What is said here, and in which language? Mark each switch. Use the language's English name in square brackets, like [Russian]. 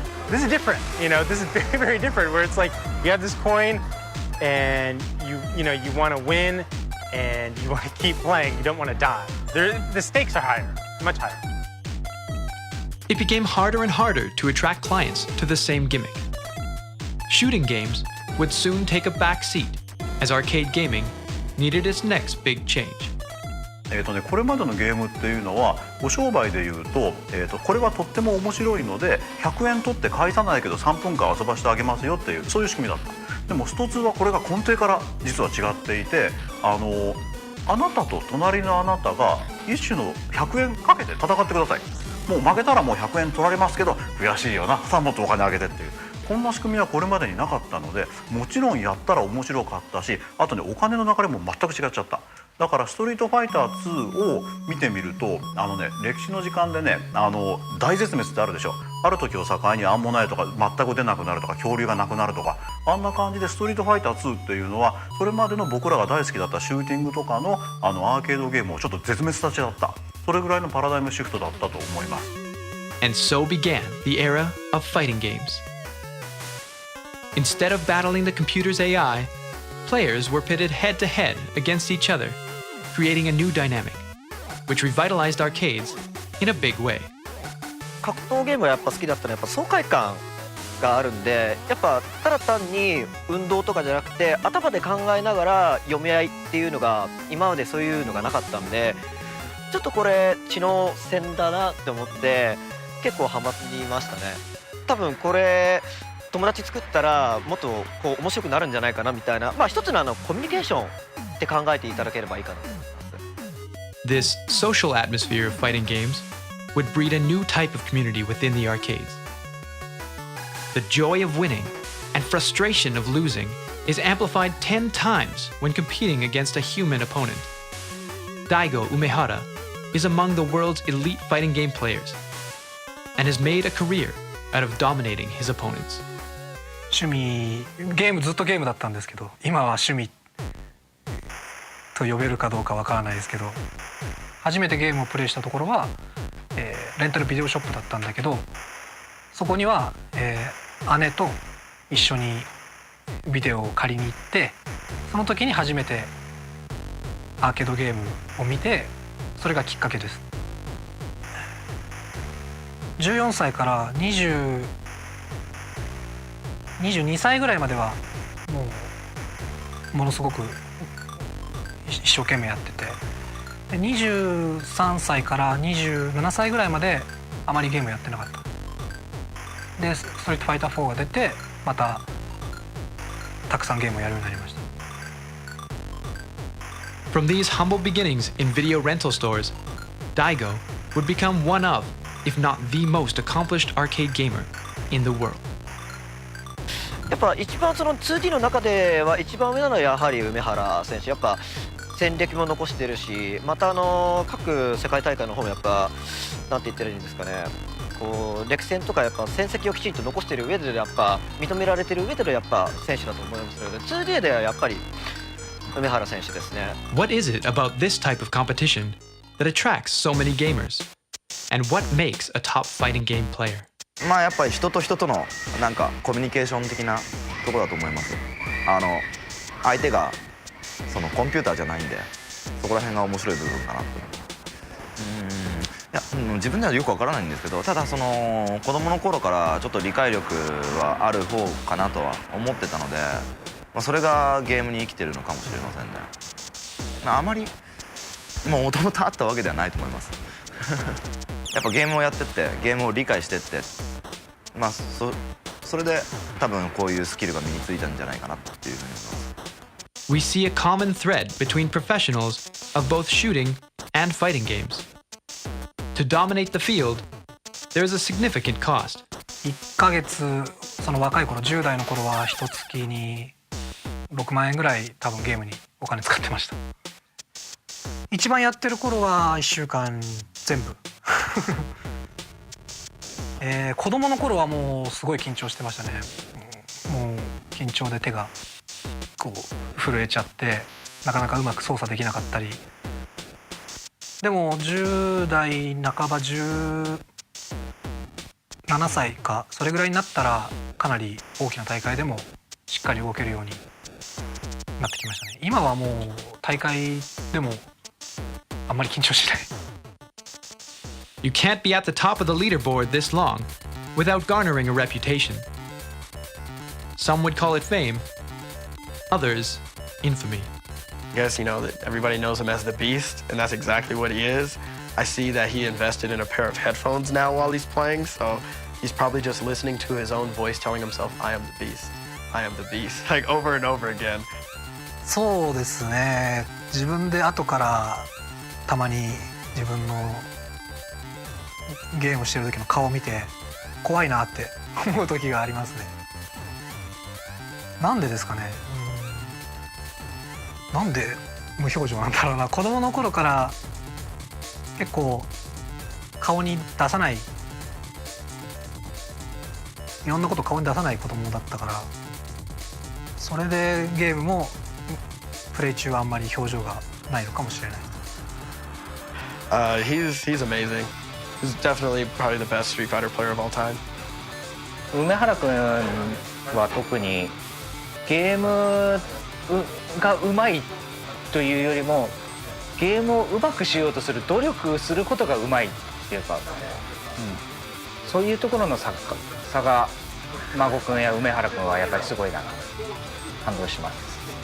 [English] This is different, this is very, very different, where it's like you have this coin and you want to win and you want to keep playing, you don't want to die. The stakes are higher, much higher. It became harder and harder to attract clients to the same gimmick. Shooting games would soon take a back seat as arcade gaming needed its next big change. [Japanese] これまでのゲームっていうのはご商売でいうと、これはとっても面白いので100円取って返さないけど3分間遊ばせてあげますよっていう、そういう仕組みだった。でもスト2はこれが根底から実は違っていて、あなたと隣のあなたが一種の100円かけて戦ってください。もう負けたらもう100円取られますけど悔しいよな、さあもっとお金あげてっていう、こんな仕組みはこれまでになかったので、もちろんやったら面白かったし、あとねお金の流れも全く違っちゃった。だから「ストリートファイター2」を見てみると歴史の時間でね大絶滅ってあるでしょ。ある時を境にアンモナイトが全く出なくなるとか恐竜がなくなるとか、あんな感じで「ストリートファイター2」っていうのはそれまでの僕らが大好きだったシューティングとかのアーケードゲームをちょっと絶滅させちゃった、それぐらいのパラダイムシフトだったと思います。 [English] And so began the era of fighting games. Instead of battling the computer's AI, players were pitted head to head against each other, creating a new dynamic, which revitalized arcades in a big way. [Japanese] 格闘ゲームがやっぱ好きだったのはやっぱ爽快感があるんで、やっぱただ単に運動とかじゃなくて頭で考えながら読み合いっていうのが今までそういうのがなかったんで、ちょっとこれ知能戦だなって思って結構ハマりましたね。多分これ友達作ったらもっとこう面白くなるんじゃないかなみたいな、まあ一つのコミュニケーションって考えていただければいいかなと思います。 [English] This social atmosphere of fighting games would breed a new type of community within the arcades. The joy of winning and frustration of losing is amplified 10 times when competing against a human opponent. Daigo Umehara is among the world's elite fighting game players and has made a career out of dominating his opponents. [Japanese] 趣味ゲームずっとゲームだったんですけど、今は趣味と呼べるかどうかわからないですけど、初めてゲームをプレイしたところは、レンタルビデオショップだったんだけど、そこには、姉と一緒にビデオを借りに行って、その時に初めてアーケードゲームを見て、それがきっかけです。 14歳から22歳ぐらいまではもうものすごく一生懸命やってて、で23歳から27歳ぐらいまであまりゲームやってなかった。でストリートファイター4が出てまたたくさんゲームをやるようになりました。 [English] From these humble beginnings in video rental stores, Daigo would become one of, if not the most accomplished arcade gamer in the world. [Japanese] やっぱ一番その 2D の中では一番上なのはやはり梅原選手。やっぱ戦歴も残してるし、また各世界大会の方もやっぱなんて言ったらいいんですかね、こう歴戦とかやっぱ戦績をきちんと残してる上でやっぱ認められてる上でのやっぱ選手だと思いますので、 2D ではやっぱり梅原選手ですね。 [English] What is it about this type of competition that attracts so many gamers? And what makes a top fighting game player? [Japanese] まあやっぱり人と人とのなんかコミュニケーション的なところだと思います。相手がそのコンピューターじゃないんで、そこら辺が面白い部分かなと思います。いや、自分ではよくわからないんですけど、ただその子供の頃からちょっと理解力はある方かなとは思ってたので、まあ、それがゲームに生きてるのかもしれませんね。まあ、あまりもともとあったわけではないと思います。やっぱゲームをやってってゲームを理解してって、まあそれで多分こういうスキルが身についたんじゃないかなっていうふうに思います。 [English] We see a common thread between professionals of both shooting and fighting games. To dominate the field, there is a significant cost. [Japanese] 1ヶ月、その若い頃10代の頃は1月に6万円ぐらい多分ゲームにお金使ってました。一番やってる頃は1週間全部子供の頃はもうすごい緊張してましたね。もう緊張で手がこう震えちゃってなかなかうまく操作できなかったり。でも10代半ば17歳かそれぐらいになったらかなり大きな大会でもしっかり動けるようになってきましたね。今はもう大会でもあんまり緊張しない。 [English] You can't be at the top of the leaderboard this long without garnering a reputation. Some would call it fame, others infamy. I guess, that everybody knows him as the Beast, and that's exactly what he is. I see that he invested in a pair of headphones now while he's playing, so he's probably just listening to his own voice telling himself, I am the Beast, I am the Beast, like over and over again. [Japanese] そうですね。自分で後からたまに自分のゲームしてる時の顔を見て怖いなって思う時がありますね。なんでですかね。なんで無表情なんだろうな。子供の頃から結構顔に出さない、いろんなこと顔に出さない子供だったから、それでゲームもプレイ中はあんまり表情がないのかもしれない。 [English] He's amazing. He's definitely probably the best Street Fighter player of all time. [Japanese] 梅原君は特にゲームがうまいというよりもゲームをうまくしようとする努力することがうまいっていうか、そういうところの差が孫君や梅原君はやっぱりすごいなと感動します。